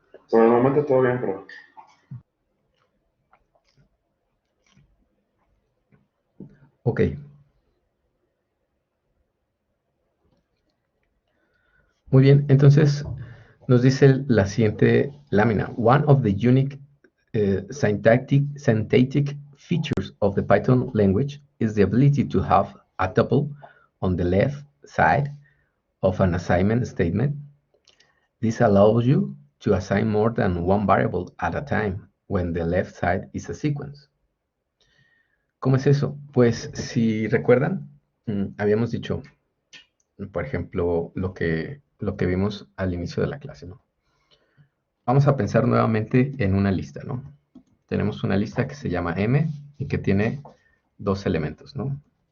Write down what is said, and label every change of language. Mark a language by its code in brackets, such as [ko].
[es] Por el momento todo bien, pero Ok. Muy bien, entonces nos dice la siguiente lámina. [en] One of the unique syntactic features of the Python language is the ability to have a tuple on the left side of an assignment statement. This allows you to assign more than one variable at a time when the left side is a sequence. [es] ¿Cómo es eso? Pues si recuerdan, habíamos dicho, por ejemplo, lo que vimos al inicio de la clase, ¿no? Vamos a pensar nuevamente en una lista, ¿no? Tenemos una lista que se llama M y que tiene dos elementos, ¿no?